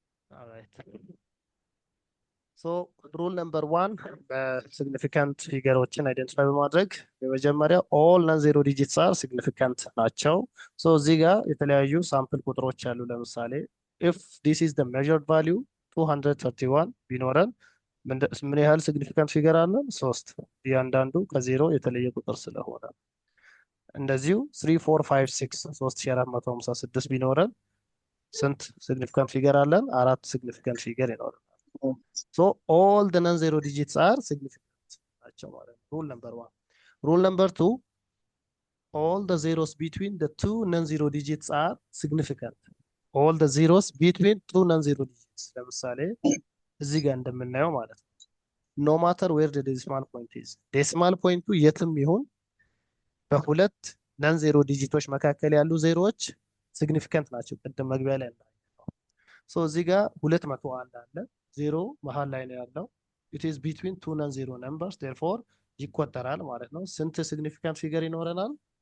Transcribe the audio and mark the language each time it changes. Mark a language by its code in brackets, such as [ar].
[am] ኦልራይት ሶ ሩል ነምበር 1 በሲግኒፊካንት ፊገሮችን አይደንቲፋይ በማድረግ በመጀመሪያ [en] all non-zero digits are significant [am] ናቸው። ሶ እዚህ ጋር የተለያዩ ሳምፕል ቁጥሮች አሉ። ለምሳሌ [en] if this is the measured value [am] 231 ቢኖረን ምን ያህል ሲግኒፊካንት ፊገር አለን? 3። እያንዳንዱ ከዜሮ የተለየ ቁጥር ስለሆነ እንደዚሁ 3 4 5 6 3456 ቢኖረን ስንት ሲግኒፊካንት ፊገር አለን? 4 ሲግኒፊካንት ፊገር ይኖረናል። [en] ሶ ኦል the non zero digits are significant ናቸው ማለት ነው። ሩል ነምበር 1 ሩል ነምበር 2 all the zeros between the two non-zero digits are significant. all the zeros between two non-zero digits [am] ለምሳሌ እዚህ ጋር እንደምናየው ማለት ነው [en] no matter where the decimal point is [am] decimal ፖይንቱ የትም ይሁን በሁለት non-zero ዲጂቶች መካከል ያሉ ዜሮዎች ሲግኒፊካንት ናቸው። ቅድም መግቢያ ላይ እንዳየነው ሶ እዚህ ጋር 201 አለ ዜሮ መሃል ላይ ነው ያለው [en] it is between two non-zero numbers therefore [am] ይቆጠራል ማለት ነው። ስንት ሲግኒፊካንት ፊገር ይኖረናል?